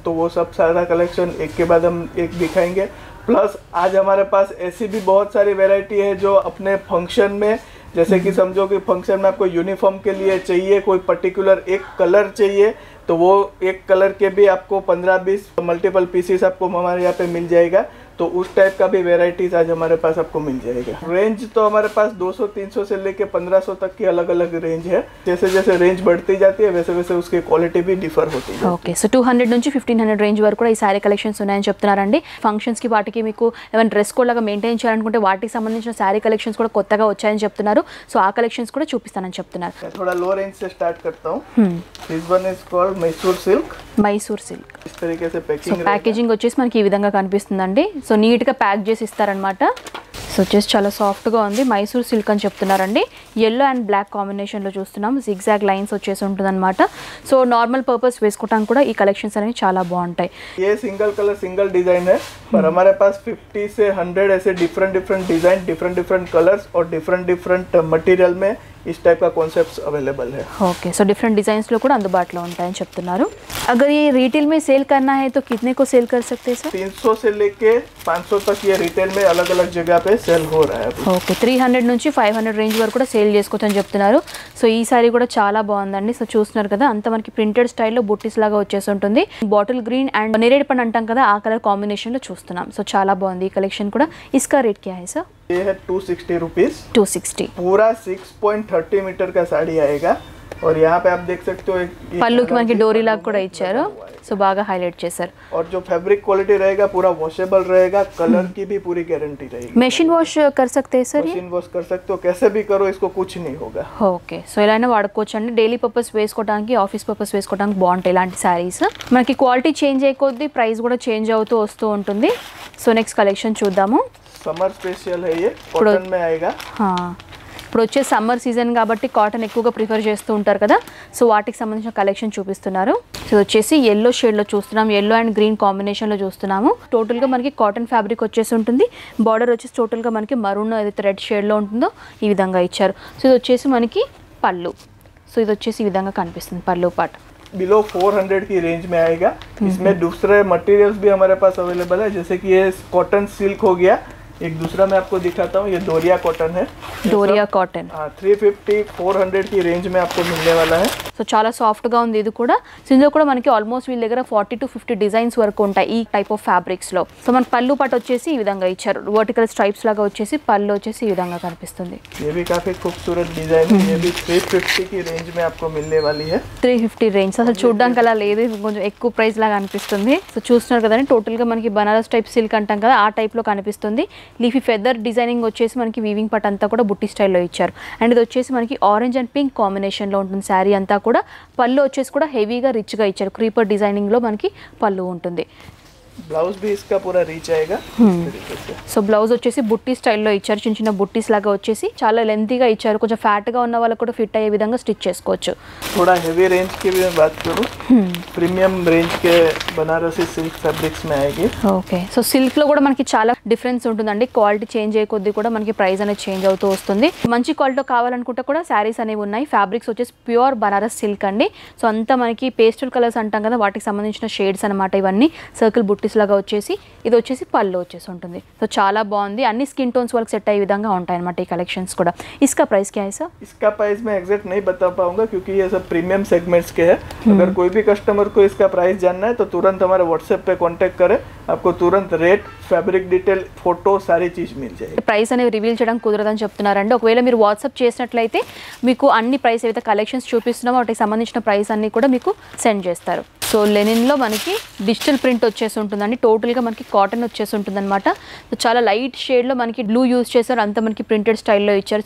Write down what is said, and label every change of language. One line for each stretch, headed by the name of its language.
Hindi: तो वो सब सारा कलेक्शन एक के बाद हम एक दिखाएंगे. प्लस आज हमारे पास ऐसी भी बहुत सारी वैरायटी है जो अपने फंक्शन में, जैसे कि समझो कि फंक्शन में आपको यूनिफॉर्म के लिए चाहिए, कोई पर्टिकुलर एक कलर चाहिए, तो वो एक कलर के भी आपको 15-20 मल्टीपल पीसीस आपको हमारे यहाँ पे मिल जाएगा. तो उस टाइप का भी वेराइटीज आज हमारे पास आपको मिल जाएगा. रेंज तो हमारे पास 200-300 से लेके 1500 तक की अलग अलग रेंज है. जैसे जैसे रेंज बढ़ती जाती है वैसे वैसे उसकी क्वालिटी भी डिफर होती है.
Telugu: ఓకే, సో 200 నుంచి 1500 రేంజ్ వరకు కూడా ఈ సారీ కలెక్షన్స్ ఉన్నాయని చెప్తున్నారండి. ఫంక్షన్స్ కి వాటికి మీకు ఏమైనా డ్రెస్ కోడ్ లాగా మెయింటైన్ చేయాలనుకుంటే వాటికి సంబంధించిన సారీ కలెక్షన్స్ కూడా కొత్తగా వచ్చాయని చెప్తున్నారు. సో ఆ కలెక్షన్స్ కూడా చూపిస్తానని చెప్తున్నారు.
Hindi: थोड़ा लो रेंज से स्टार्ट करता हूँ.
English: This one is called Mysore silk.
Telugu: Mysore silk.
Hindi: इस तरीके से సో पैकिंग
Telugu: ప్యాకేజింగ్ వచ్చేసి మనకి ఈ విధంగా కనిపిస్తుందండి. సో నీట్ గా ప్యాక్ చేసి ఇస్తారనమాట. సో వచ్చేసి చాలా సాఫ్ట్ గా ఉంది. మైసూర్ సిల్క్ అని చెప్తున్నారండి. yellow అండ్ బ్లాక్ కాంబినేషన్ లో చూస్తున్నాం. zigzag లైన్స్ వచ్చేసి ఉంటుందన్నమాట. సో నార్మల్ పర్పస్ వేసుకోవడానికి కూడా ఈ కలెక్షన్స్ అనేవి చాలా బాగుంటాయి.
Hindi: ये सिंगल कलर सिंगल डिजाइन है, पर हमारे पास 50 से 100 ऐसे different different design, different different colours और डिफरेंट डिफरेंट मटेरियल में इस टाइप का कॉन्सेप्ट्स अवेलेबल है.
Telugu: ఓకే, సో డిఫరెంట్ డిజైన్స్ లో కూడా అందుబాటులో ఉంటాయని చెప్తున్నారు.
Hindi: అగర్ ये रिटेल में सेल करना है तो कितने को सेल कर सकते हैं सर? 300 से लेके 500 तक ये रिटेल में अलग अलग जगह पे सेल हो रहा है.
Telugu: ఓకే, 300 నుంచి 500 రేంజ్ వరకు కూడా సేల్ చేసుకోవచ్చు అని చెప్తున్నారు. సో ఈ సారీ కూడా చాలా బాగుందండి. సో చూస్తున్నారు కదా, అంత మనకి ప్రింటెడ్ స్టైల్లో బుట్టీస్ లాగా వచ్చేసి ఉంటుంది. బాటిల్ గ్రీన్ అండ్ నేరేడ్ పండు అంటాం కదా, ఆ కలర్ కాంబినేషన్ లో చూస్తున్నాం. సో చాలా బాగుంది ఈ కలెక్షన్ కూడా.
Hindi: इसका रेट क्या है सर? ये है 260 रुपीज. 260. पूरा 6.30 मीटर का साड़ी आएगा. और यहाँ पे आप देख सकते हो
Telugu: పళ్ళుకి మనకి డోరీ లాగా కూడా ఇచ్చారు. సో బాగా హైలైట్ చేశారు.
Hindi: और जो फैब्रिक क्वालिटी रहेगा पूरा वॉशेबल रहेगा, कलर की भी पूरी गारंटी रहेगी. మెషిన్ వాష్ कर सकते हैं सर? मशीन वॉश कर सकते हो, कैसे भी करो, इसको कुछ नहीं होगा.
Telugu: ఓకే, సో ఇలా అయినా వాడుకోవచ్చు అండి. డైలీ పర్పస్ వేసుకోవడానికి, ఆఫీస్ పర్పస్ వేసుకోవడానికి బాగుంటాయి ఇలాంటి శారీస్. మనకి క్వాలిటీ చేంజ్ అయిపోద్ది, ప్రైస్ కూడా చేంజ్ అవుతూ వస్తూ ఉంటుంది. సో నెక్స్ట్ కలెక్షన్ చూద్దాము.
Hindi: समर स्पेशल है, ये कॉटन में आएगा.
Telugu: ఇప్పుడు వచ్చే సమ్మర్ సీజన్ కాబట్టి కాటన్ ఎక్కువగా ప్రిఫర్ చేస్తూ ఉంటారు కదా, సో వాటికి సంబంధించిన కలెక్షన్ చూపిస్తున్నారు. సో వచ్చేసి ఎల్లో షేడ్లో చూస్తున్నాం, ఎల్లో అండ్ గ్రీన్ కాంబినేషన్లో చూస్తున్నాము. టోటల్గా మనకి కాటన్ ఫ్యాబ్రిక్ వచ్చేసి ఉంటుంది. బార్డర్ వచ్చేసి టోటల్గా మనకి మరూన్ ఏదైతే రెడ్ షేడ్లో ఉంటుందో ఈ విధంగా ఇచ్చారు. సో ఇది వచ్చేసి మనకి పళ్ళు. సో ఇది వచ్చేసి ఈ విధంగా కనిపిస్తుంది పళ్ళు పార్ట్.
Hindi: बिलो 400 की रेंज में आएगा. इसमें दूसरे मटेरियल्स भी हमारे पास अवेलेबल है, जैसे कि ये कॉटन सिल्क हो गया. एक दूसरा मैं आपको दिखाता हूँ, ये डोरिया कॉटन है.
Telugu: డోరియా కాటన్.
Hindi: 350-400 की रेंज में आपको मिलने वाला है.
Telugu: సో చాలా సాఫ్ట్గా ఉంది ఇది కూడా. సో ఇందులో కూడా మనకి ఆల్మోస్ట్ వీళ్ళ దగ్గర 40 to 50 డిజైన్స్ వరకు ఉంటాయి ఈ టైప్ ఆఫ్ ఫ్యాబ్రిక్స్లో. సో మనకి పళ్ళు పాటు వచ్చేసి ఈ విధంగా ఇచ్చారు. వర్టికల్ స్ట్రైప్స్ లాగా వచ్చేసి పళ్ళు వచ్చేసి ఈ విధంగా కనిపిస్తుంది.
Hindi: ये भी काफी खूबसूरत डिजाइन है. ये भी 350 की रेंज में आपको मिलने वाली है.
Telugu: 350 రేంజ్. అసలు చూడడానికి అలా లేదు, కొంచెం ఎక్కువ ప్రైస్ లాగా అనిపిస్తుంది. సో చూస్తున్నారు కదండి, టోటల్గా మనకి బనారస్ టైప్ సిల్క్ అంటాం కదా, ఆ టైప్లో కనిపిస్తుంది. లీఫీ ఫెదర్ డిజైనింగ్ వచ్చేసి మనకి వీవింగ్ పట్ అంతా కూడా బుట్టి స్టైల్లో ఇచ్చారు. అండ్ ఇది వచ్చేసి మనకి ఆరెంజ్ అండ్ పింక్ కాంబినేషన్లో ఉంటుంది శారీ అంతా కూడా. పళ్ళు వచ్చేసి కూడా హెవీగా రిచ్గా ఇచ్చారు. క్రీపర్ డిజైనింగ్లో మనకి పళ్ళు ఉంటుంది.
Hindi: ब्लाउज भी इसका पूरा रीच आएगा.
Telugu: సో బ్లౌజ్ వచ్చేసి బుట్టి స్టైల్లో ఇచ్చారు. చిన్న చిన్న బుట్టీస్ లాగా వచ్చేసి చాలా లెంతీగా ఇచ్చారు. కొంచెం ఫ్యాట్గా ఉన్న వాళ్ళకి కూడా ఫిట్ అయ్యే విధంగా స్టిచ్ చేసుకోవచ్చు.
Hindi: थोड़ा हेवी रेंज की भी मैं बात करूँ, प्रीमियम रेंज के बनारसी सिल्क फैब्रिक्स में आएगी.
Telugu: ఓకే, సో సిల్క్లో కూడా మనకి చాలా డిఫరెన్స్ ఉంటుందండి. క్వాలిటీ చేంజ్ అయ్యే కొద్దీ కూడా మనకి ప్రైస్ అనేది చేంజ్ అవుతూ వస్తుంది. మంచి క్వాలిటీలో కావాలనుకుంటే కూడా శారీస్ అనేవి ఉన్నాయి. ఫ్యాబ్రిక్స్ వచ్చేసి ప్యూర్ బనారస్ సిల్క్ అండి. సో అంతా మనకి పేస్టల్ కలర్స్ అంటాం కదా, వాటికి సంబంధించిన షేడ్స్ అనమాట ఇవన్నీ. సర్కిల్ బుట్టీస్ లాగా వచ్చేసి ఇది వచ్చేసి పళ్ళు వచ్చేసి ఉంటుంది. సో చాలా బాగుంది. అన్ని స్కిన్ టోన్స్ వాళ్ళకి సెట్ అయ్యే విధంగా ఉంటాయి అనమాట ఈ కలెక్షన్స్ కూడా.
Hindi: इसका प्राइस क्या है सर? इसका प्राइस मैं एग्जैक्ट नहीं बता पाऊंगा क्योंकि ये सब प्रीमियम सेगमेंट्स के हैं। अगर कोई भी कस्टमर को इसका प्राइस जानना है तो तुरंत हमारे व्हाट्सएप पे कांटेक्ट करें, आपको तुरंत रेट, फैब्रिक डिटेल, फोटो सारी चीज मिल जाएगी.
Telugu: ప్రైస్ అనేది రివీల్ చేయడం కుదరదని చెప్తున్నారండి. ఒకవేళ మీరు వాట్సాప్ చేసినట్లయితే మీకు అన్ని ప్రైస్ ఏవైతే కలెక్షన్స్ చూపిస్తున్నామో వాటికి సంబంధించిన ప్రైస్ అన్ని కూడా మీకు సెండ్ చేస్తారు. సో లెనిన్లో మనకి డిజిటల్ ప్రింట్ వచ్చేసి ఉంటుందండి. టోటల్గా మనకి కాటన్ వచ్చేసి ఉంటుందన్నమాట. సో చాలా లైట్ షేడ్లో మనకి బ్లూ యూజ్ చేశారు, అంతా మనకి ప్రింటెడ్ స్టైల్లో ఇచ్చారు.